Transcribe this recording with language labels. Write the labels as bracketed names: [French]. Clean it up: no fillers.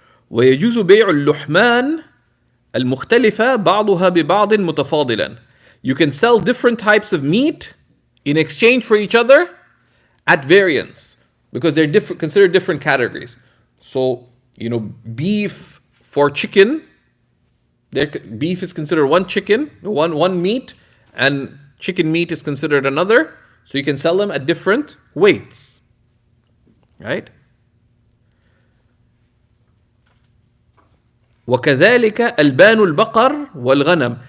[Arabic] ويجوز بيع اللحمان المختلفة بعضها ببعض متفاضلا. [English] You can sell different types of meat in exchange for each other at variance, because they're considered different categories. So, beef for chicken, beef is considered one meat, and chicken meat is considered another. So you can sell them at different weights, right? [Arabic] وكذلك ألبان البقر والغنم.